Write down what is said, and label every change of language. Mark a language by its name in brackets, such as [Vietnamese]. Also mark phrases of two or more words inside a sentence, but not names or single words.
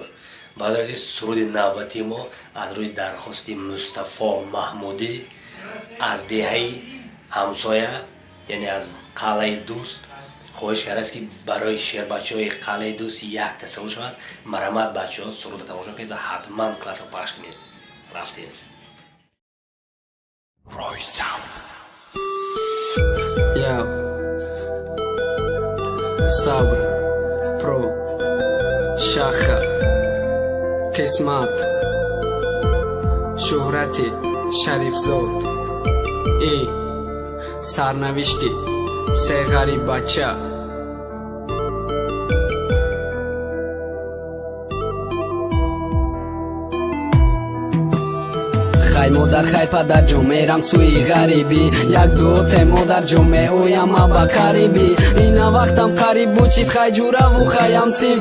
[Tajik] Баъд аз суруди навбати мо аз рӯи дархости Мустафо Маҳмудӣ аз деҳаи ҳамсоя, яъне аз қалъаи дӯст хоҳиш кардааст ки барои шербачаҳои қалъаи дӯст як тасаввур шавад. Марамат бачаҳо суруда тамошо кунед ва ҳатман классро пахш кунед. Рафтем. Sabr, Pro, Shaha, Qismat, Shuhrati, Sharifzod, Sarnavishti, Se gharib bacha. Хай модар, хай падар ҷон, мерам сӯи ғарибӣ. Як дуоте модар ҷон, меоям ба қарибӣ. Ина вақтам қариб буд, чит хай ҷураву хаям сиф.